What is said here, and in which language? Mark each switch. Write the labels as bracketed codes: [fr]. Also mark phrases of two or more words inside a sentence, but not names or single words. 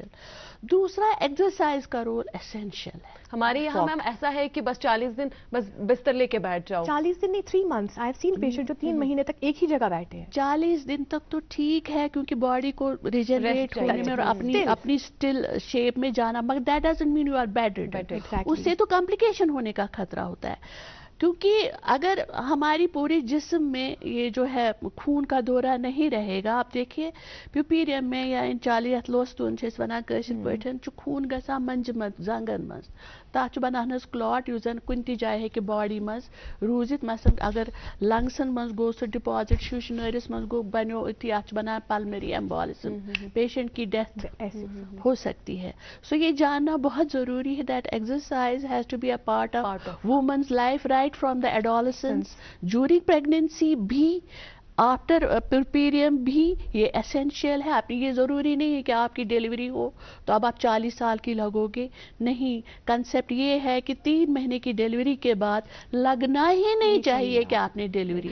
[ur] دوسرا, ایکسرسائز کا [en] role essential [ur] ہے. ہمارے یہاں میم ایسا ہے کہ بس 40 دن بس بستر لے کے بیٹھ جاؤ. 40 دن نہیں, 3 months. [en] I have seen patient [ur] جو 3 مہینے تک ایک ہی جگہ بیٹھے ہیں. 40 دن تک تو ٹھیک ہے کیونکہ باڈی کو ریجنریٹ ہونے میں اور اپنی اسٹل شیپ میں جانا, مگر [en] that doesn't mean you are bed ridden. [ur] اس سے تو کمپلیکیشن ہونے کا خطرہ ہوتا ہے, کیونکہ اگر ہماری پورے جسم میں یہ جو ہے خون کا دورہ نہیں رہے گا. آپ دیکھیے پیوپیریم میں یا ان 40 [ks] لوستون چھس ونان کٲشِر پٲٹھۍ چھُ خوٗن گژھان منجہِ منٛز زنگن منٛز, تَتھ چھُ بنان حظ کلاٹ یُس زن کُنہِ تہِ جایہِ ہیٚکہِ باڈی منٛز روٗزِتھ. مثلاً اگر لنگسن منٛز گوٚو سُہ ڈپازٹ, شُش نٲرِس منٛز گوٚو بنیو أتھی, اَتھ چھُ بنان [en] pulmonary embolism, [ur] پیشنٹ کی ڈیتھ ہو سکتی ہے. سو یہ جاننا بہت ضروری ہے [en] that exercise has to be a part of women's life right from the adolescence, during pregnancy بھی, after puerperium [ur] بھی یہ اسینشیل ہے. آپ یہ ضروری نہیں ہے کہ آپ کی ڈیلیوری ہو تو اب آپ 40 سال کی لگو گے, نہیں. کنسیپٹ یہ ہے کہ 3 مہینے کی ڈیلیوری کے بعد لگنا ہی نہیں چاہیے کہ آپ نے ڈیلیوری.